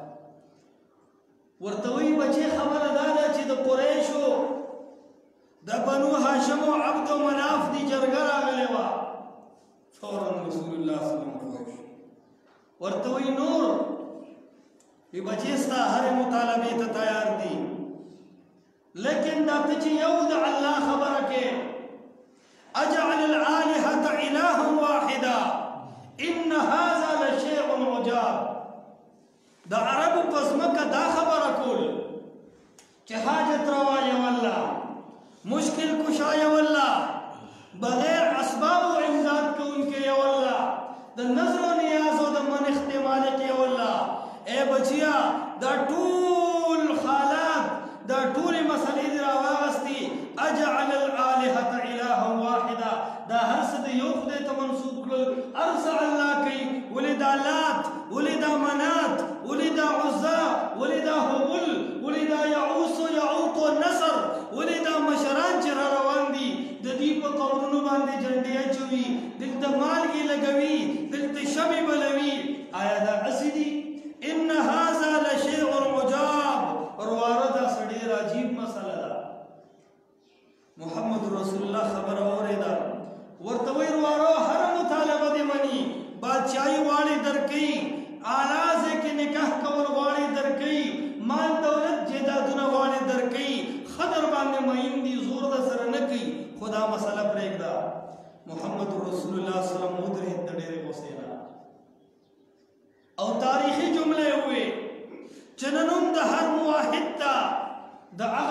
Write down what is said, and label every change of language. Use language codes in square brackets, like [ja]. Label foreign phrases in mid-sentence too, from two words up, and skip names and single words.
[ps] ورته وایي بچې خبره دا ده چې د قریشو د بنو هاشم او عبد مناف دی جرګه راغلې وه فورا [ar] رسول الله صلی الله علیه وسلم [ps] ورته وایي نور وی بچې ستا هرې مطالبې ته تیار دي لیکن دا ته چې یو د الله خبره کې [ar] اجعل الآلهة إلها واحدا ان هذا لشيء عجاب [ps] د عربو په ځمکه دا خبره کول چې حاجت روا یې والله مشکل کشا یې والله بغیر اسباب و امداد کوونکی یې والله د نظر و نیاز و د منښت مالک یې والله اے بچیا دا ټول حالات دا ټولې مسلې دې راواغستې [ar] اجعل الآلهة إلها واحدا [ps] دا هر څه د یو خدای ته منسوب کړل هر څه الله کوي ولې دا لات ولې دا منات ولې دا عزا ولې دا هبل ولې دا یعوس و یعوق و نصر ولې دا مشران چې را روان دي د دې په قبرونو باندې جنډې اچوي دلته مالګې لګوي دلته شمې بلوي آیا دا هسې دي [ar] ان هذا لشيء عجاب [ps] رواره دا څه ډېر عجیب مسله ده محمد رسول الله خبره اورېده ورته وایي ورواره هره مطالبه دې مني بادشاهي غواړي درکوي اعلی ځای کې نکاح کول غواړي درکوي مال دولت جایدادونه غواړي درکوي ښه در باندې مین دي زور در سره نه کوي خو دا مسله پرېږده محمد [ar] رسول الله صلی الله علیه وسلم [ps] ودرېد د ډېرې غوسې نه او تاریخي جملې وې چې نن هم د هر موحد ته د هغه